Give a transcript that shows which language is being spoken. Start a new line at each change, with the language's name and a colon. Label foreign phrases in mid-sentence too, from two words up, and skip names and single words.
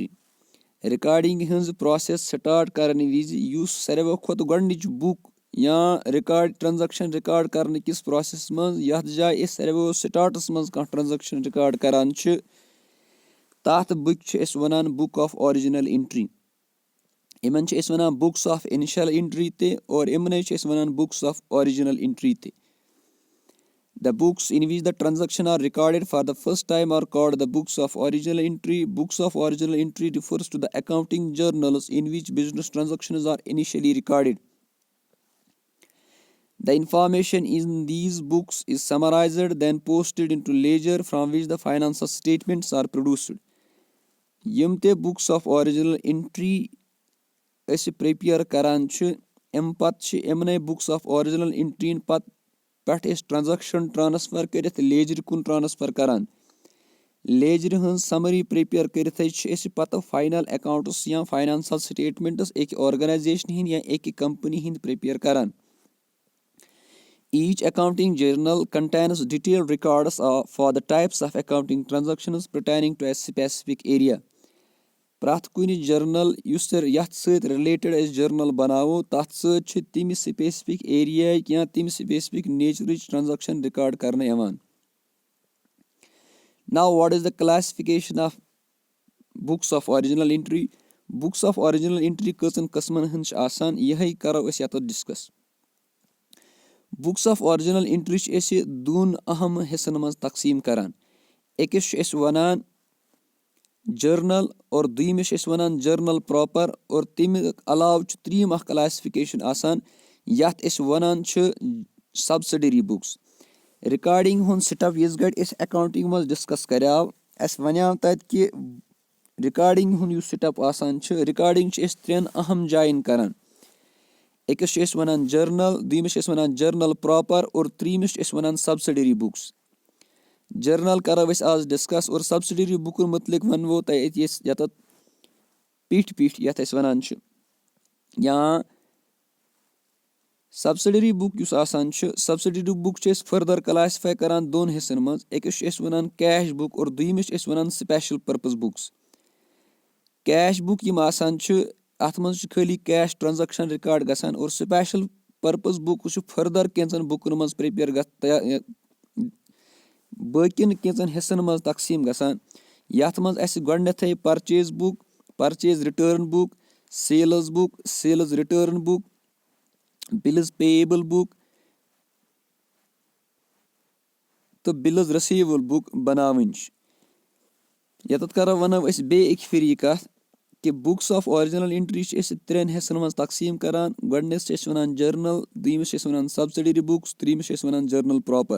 Kashmiri: رِکاڈنگ ہٕنٛز
English: process start
Kashmiri: کرنہٕ وِزِ یُس ساروٕے کھۄتہٕ گۄڈٕنِچ بُک یا
English: record transaction record
Kashmiri: کرنہٕ کِس پروسیسس منٛز یتھ جایہِ أسۍ ساروٕیو سٹارٹس منٛز کانٛہہ
English: transaction record
Kashmiri: کران چھِ تتھ بُکہِ چھِ أسۍ ونان
English: book of original entry.
Kashmiri: یِمن چھِ أسۍ ونان
English: books of initial entry
Kashmiri: تہِ اور یِمنے چھِ أسۍ ونان
English: books of original entry
Kashmiri: تہِ.
English: The books in which the transactions are recorded for the first time are called the books of original entry. Books of original entry refers to the accounting journals in which business transactions are initially recorded. The information in these books is summarized then posted into ledger from which the financial statements are produced.
Kashmiri: یِم تہِ
English: books of original entry
Kashmiri: أسۍ پریپیر کران چھِ امہِ پتہٕ چھِ یِمنے
English: books of original entry
Kashmiri: پتہٕ پٮ۪ٹھ أسۍ
English: transaction transfer
Kashmiri: کٔرِتھ لیجرِ کُن ٹرانسفر کران. لیجرِ ہٕنٛز
English: summary prepare
Kashmiri: کٔرِتھٕے چھِ أسۍ پتہٕ
English: final accounts
Kashmiri: یا
English: financial statements
Kashmiri: أکۍ آرگنایزیشنہِ ہٕنٛدۍ یا أکۍ کمپنی ہٕنٛدۍ پریپیر کران.
English: Each accounting journal contains detailed records for the types of accounting transactions pertaining to a specific area.
Kashmiri: پرٛٮ۪تھ کُنہِ جرنل یُس یتھ سۭتۍ رِلیٹڈ أسۍ جرنل بناوو تتھ سۭتۍ چھِ تِمہِ سپیسفک ایریاہٕکۍ یا تِمہِ سپیسفک نیچرٕچ
English: transaction record
Kashmiri: کرنہٕ یِوان.
English: Now what is the classification of books of original entry? Books of original entry
Kashmiri: کٔژن قٕسمن ہٕنٛز چھِ آسان یِہے کرو أسۍ یتھ ڈسکس.
English: books of original entry
Kashmiri: چھِ أسۍ دۄن اہم حصن منٛز تقسیٖم کران. أکِس چھِ أسۍ ونان جرنل اور دوٚیمِس چھِ أسۍ ونان
English: journal proper
Kashmiri: اور تمہِ علاوٕ چھُ ترٛیِم اکھ کلاسفکیشن آسان یتھ أسۍ ونان چھِ
English: subsidiary books.
Kashmiri: رِکاڈنگ ہُنٛد سٹیپ یِژھ گرِ أسۍ اکاؤنٹنگ منٛز ڈسکس کریاو اسہِ ونیاو تتہِ کہِ رِکاڈنگ ہُنٛد یُس سٹیپ آسان چھُ رِکاڈنگ چھِ أسۍ 3 اہم جاین کران. أکِس چھِ أسۍ ونان جرنل، دوٚیمِس چھِ أسۍ ونان
English: journal proper
Kashmiri: اور ترٛیٚیمِس چھِ أسۍ ونان
English: subsidiary books.
Kashmiri: جرنل کرو أسۍ آز ڈسکس اور سبسڈری بُکن متعلق ونو تۄہہِ أتی أسۍ یتتھ پیٖٹھۍ یتھ أسۍ ونان چھِ یا
English: subsidiary book
Kashmiri: یُس آسان چھُ
English: subsidiary book
Kashmiri: چھِ أسۍ
English: further classify
Kashmiri: کران 2 حصن منٛز. أکِس چھِ أسۍ ونان
English: cash book
Kashmiri: اور دوٚیمِس چھِ أسۍ ونان
English: special purpose books. cash book
Kashmiri: یِم آسان چھِ اتھ منٛز چھُ خٲلی
English: cash transaction record
Kashmiri: گژھان اور
English: special purpose book
Kashmiri: چھُ فٔردر کینٛژن بُکن منٛز پریپیر باقین کینٛژن حصن منٛز تقسیٖم گژھان یتھ منٛز اسہِ گۄڈٕنیتھٕے
English: purchase book, purchase return book, sales book, sales return book, bills payable book
Kashmiri: تہٕ
English: bills receivable book
Kashmiri: بَناوٕنۍ چھِ. ییٚتٮ۪تھ وَنو أسۍ بیٚیہِ اَکہِ پھِرِ یہِ کَتھ کہِ
English: books of original entry
Kashmiri: چھِ أسۍ 3 حِصَن منٛز تقسیٖم کَران. گۄڈٕنِس چھِ أسۍ وَنان جٔرنَل، دوٚیمِس چھِ أسۍ وَنان
English: subsidiary books,
Kashmiri: ترٛیٚیِمِس چھِ أسۍ وَنان
English: journal proper.